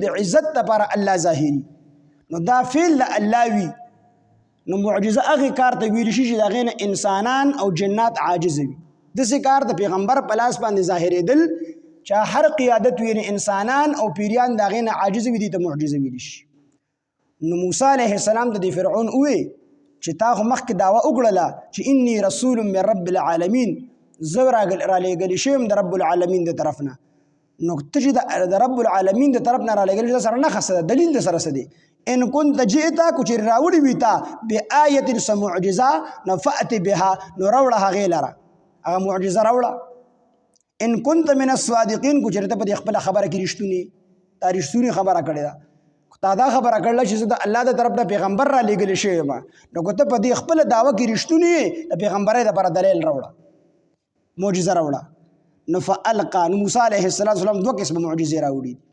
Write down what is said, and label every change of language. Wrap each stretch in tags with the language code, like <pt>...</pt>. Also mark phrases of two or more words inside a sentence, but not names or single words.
<ps>عزت لپاره الله ظاهري نو دا فعل د الله وي نو معجزه هغه کار ته ویل شي چې دغه نه انسانان او جنات عاجز وي دغه کار د پیغمبر په لاس باندې ظاهرېدل چې هر قیادت ویني انسانان او پیریان دغه نه عاجز وي دي ته معجزه ویل شي نو موسی</ps> <ar>علیه السلام</ar> <ps>د فرعون وې چې تا خو مخکې داوا وکړله چې</ps> <ar>انی رسول من رب العالمین</ar> <ps>زه را لېږلی شوی یم د</ps> <ar>رب العالمین</ar> <ps>د طرف نه. نو ته چې د</ps> <ar>رب العالمین</ar> <ps>د طرف نه را لېږلی د سره نښه څه ده، دلیل د سره څه دی؟</ps> <ar>ان كنت جئت</ar> <ps>کو چې راوړي وي تا بآیة څه معجزه نو</ps> <ar>فأت بها،</ar> <ps>نو راوړه هغې لره، هغه معجزه راوړه.</ps> <ar>ان كنت من الصادقین</ar> <ps>کو چې ته په دې خپله خبره کې رښتونی، تا رښتونی خبره کړې ده، تا دا خبره کړله چې زه د الله د طرف نه پیغمبر را لېږلی شوی یم، نو که ته په دې خپله دعوه کې رښتونی یې د پیغمبرۍ دپاره دلیل راوړه، معجزه راوړه. نو فالقا، نو موسی</ps> <ar>علیه السلام</ar> <ps>دوه قسمه معجزې راوړي.</ps>